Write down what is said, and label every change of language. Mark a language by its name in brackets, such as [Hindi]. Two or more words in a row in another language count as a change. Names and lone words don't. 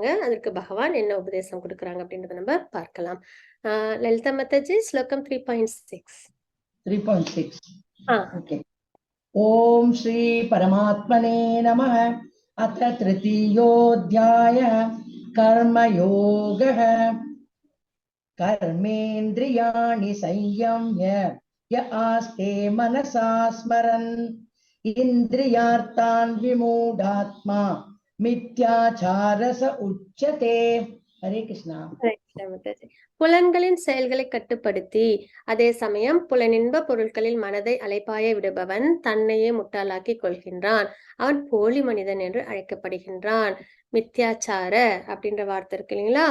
[Tamil] அதற்கு பகவான் என்ன உபதேசம் கொடுக்குறாங்க அப்படின்றத நம்ம பார்க்கலாம். லலிதா மாதாஜி, ஸ்லோகம் 3.6. [Sanskrit] 3.6. ஓகே. ओम् श्री परमात्मने नमः. अथ तृतीयोऽध्यायः कर्मयोगः. कर्मेन्द्रियाणि संयम्य य आस्ते मनसा स्मरन् इन्द्रियार्थान् विमूढात्मा मिथ्याचारस उच्यते. हरे कृष्णा. [Tamil] புலன்களின் செயல்களை கட்டுப்படுத்தி அதே சமயம் புலனின்ப பொருட்களில் மனதை அலைப்பாய விடுபவன் தன்னையே முட்டாளாக்கி கொள்கின்றான். அவன் போலி மனிதன் என்று அழைக்கப்படுகின்றான். மித்யாச்சார அப்படின்ற வார்த்தை இருக்கு இல்லைங்களா?